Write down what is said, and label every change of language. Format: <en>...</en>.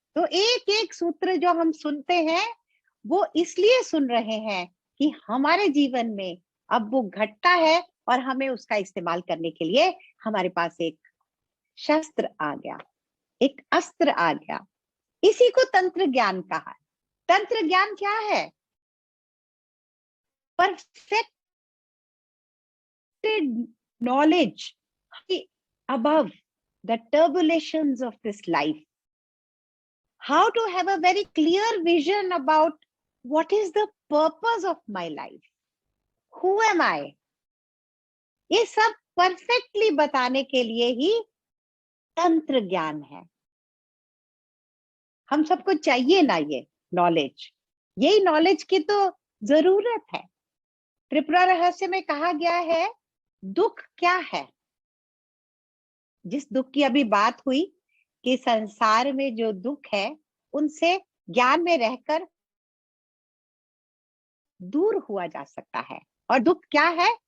<hi>तो एक एक सूत्र जो हम सुनते हैं वो इसलिए सुन रहे हैं कि हमारे जीवन में अब वो घटता है और हमें उसका इस्तेमाल करने के लिए हमारे पास एक शस्त्र आ गया, एक अस्त्र आ गया। इसी को तंत्र ज्ञान कहा है। तंत्र ज्ञान क्या है?</hi> <en>Perfected knowledge above the turbulences of this life. How to have a very clear vision about what is the purpose of my life, who am I,</en> <hi>ये सब परफेक्टली बताने के लिए ही तंत्र ज्ञान है। हम सबको चाहिए ना ये नॉलेज, यही नॉलेज की तो जरूरत है। त्रिपुरा रहस्य में कहा गया है दुख क्या है। जिस दुख की अभी बात हुई कि संसार में जो दुख है उनसे ज्ञान में रहकर दूर हुआ जा सकता है। और दुख क्या है?</hi>